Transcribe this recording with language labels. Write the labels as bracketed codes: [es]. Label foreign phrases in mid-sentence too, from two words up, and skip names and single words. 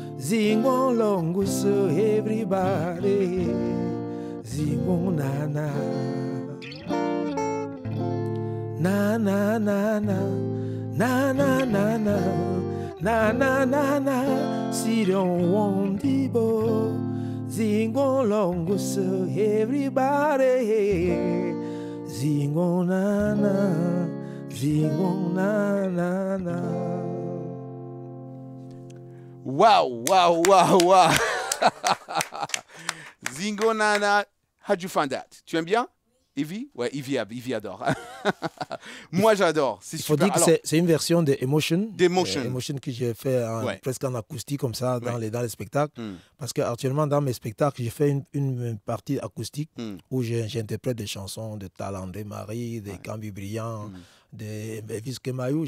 [en] Sing along with everybody. Sing on na na. Na na na na. Na na na na. Na na na na. Si don't want the boy. Sing along with everybody. Sing on na na. Sing on na na na. Wow, wow, wow, wow. Zingo Nana, how'd you find that? [fr] Tu aimes bien, Ivy? Ouais, Ivy adore. Moi, j'adore. Il faut dire que c'est une version de Emotion. Emotion que j'ai fait presque en acoustique comme ça dans les spectacles. Parce qu'actuellement, dans mes spectacles, j'ai fait une partie acoustique où j'interprète des chansons de Talandé Marie, de Cambi Brillant, de Elvis Kemayou.